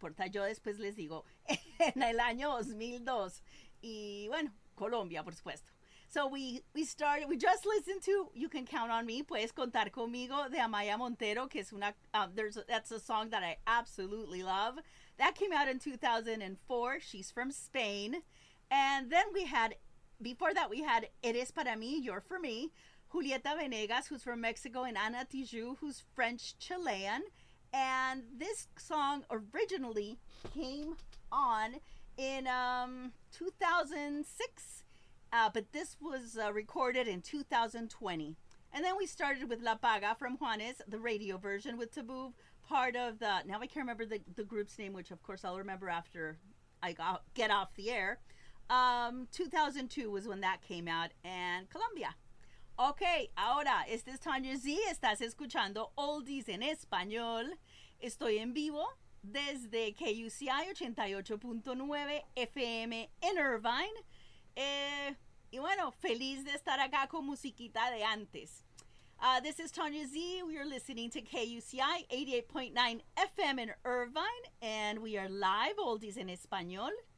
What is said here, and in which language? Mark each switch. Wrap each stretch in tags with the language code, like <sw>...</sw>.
<es>yo después les digo, en el año 2002, y bueno, Colombia, por supuesto.</es> <en>So we just listened to You Can Count On Me, Puedes Contar Conmigo,</en> <es>de Amaya Montero, que es una,</es> <en>that's a song that I absolutely love. That came out in 2004, she's from Spain, and then before that we had Eres Para Mí, You're For Me, Julieta Venegas, who's from Mexico, and Ana Tijoux, who's French-Chilean. And this song originally came on in 2006, but this was recorded in 2020. And then we started with La Paga from Juanes, the radio version with Tabú, part of the, now I can't remember the group's name, which of course I'll remember after I get off the air. 2002 was when that came out, and Colombia.</en> <es>Ok, ahora, este es Tanya Z, estás escuchando Oldies en Español. Estoy en vivo desde KUCI 88.9 FM en Irvine. Y bueno, feliz de estar acá con musiquita de antes.</es> <en>This is Tanya Z, we are listening to KUCI 88.9 FM in Irvine, and we are live, Oldies en Español.</en>